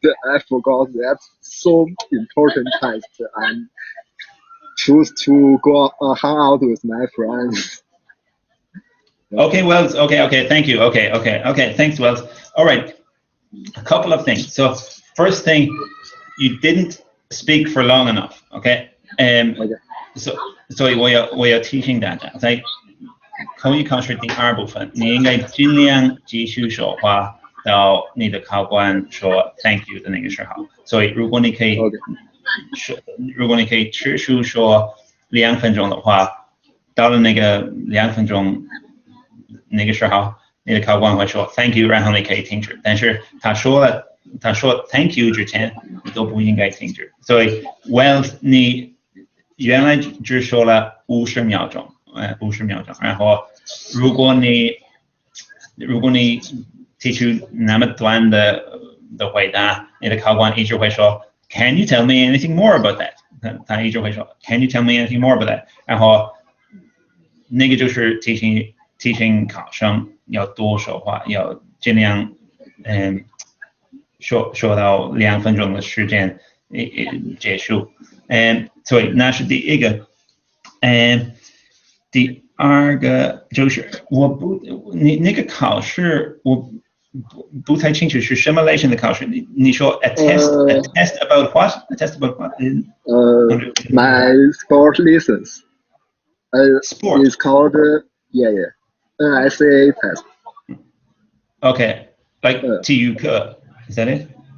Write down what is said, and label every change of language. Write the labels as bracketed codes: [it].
[en] I forgot that so important test and choose to go hang out with my friends. Okay, Wells. Okay. Thank you. Okay. Thanks, Wells. All right. A couple of things. So first thing, you didn't speak for long enough. Okay. Okay. [zh] 所以我要提醒大家，在口语考试第2部分，你应该尽量继续说话到你的考官说 [en] "Thank you" [zh] 的那个时候。所以如果你可以持续说2分钟的话，到了那个2分钟那个时候，你的考官会说 [en] "Thank you"， [zh] 然后你可以停止。但是他说 [en] "Thank you" [zh] 之前，你都不应该停止。所以 Wells 你原来只说了50秒钟，50秒钟。然后，如果你提出那么短的回答，你的考官一直会说 [en] "Can you tell me anything more about that?" [zh] 他一直会说 [en] "Can you tell me anything more about that?" [zh] 然后那个就是提醒考生要多说话，要尽量说到2分钟的时间结束。所以那是第一个。第二个就是你那个考试我不太清楚是什么类型的考试。你说 [en] a test about what? A test about what? My sport lessons. Sport. It's called NSA test. Okay, like 体育课 is that it?